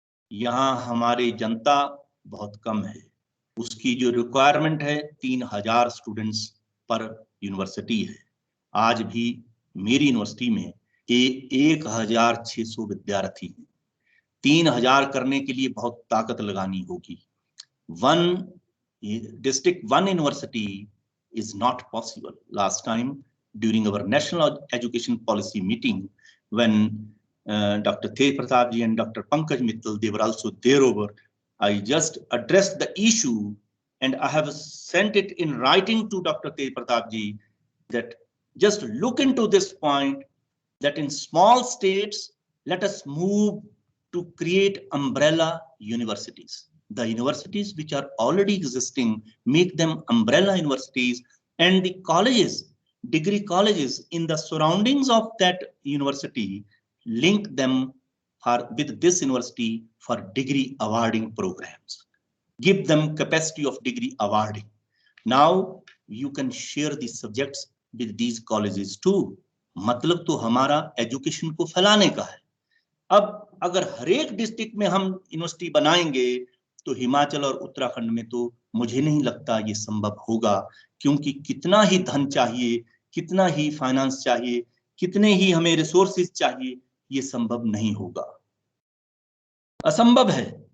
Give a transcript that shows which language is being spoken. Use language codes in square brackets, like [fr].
[hi] यहाँ हमारी जनता बहुत कम है, उसकी जो रिक्वायरमेंट है 3000 स्टूडेंट्स पर यूनिवर्सिटी है। आज भी मेरी यूनिवर्सिटी में 1600 विद्यार्थी हैं। 3000 करने के लिए बहुत ताकत लगानी होगी। [en] One district, one university is not possible. Last time during our national education policy meeting, when Dr. Tej Pratap ji and Dr. Pankaj Mittal, they were also there over, I just addressed the issue and I have sent it in writing to Dr. Tej Pratap ji that just look into this point, that in small states, let us move to create umbrella universities. The universities which are already existing, make them umbrella universities, and the colleges, degree colleges in the surroundings of that university, link them with this university for degree awarding programs. Give them capacity of degree awarding. Now you can share the subjects with these colleges too. [hi] मतलब तो हमारा education को फैलाने का है। अब अगर हर एक डिस्ट्रिक्ट में हम यूनिवर्सिटी बनाएंगे तो हिमाचल और उत्तराखंड में तो मुझे नहीं लगता ये संभव होगा, क्योंकि कितना ही धन चाहिए, कितना ही फाइनेंस चाहिए, कितने ही हमें रिसोर्सेज चाहिए, ये संभव नहीं होगा, असंभव है।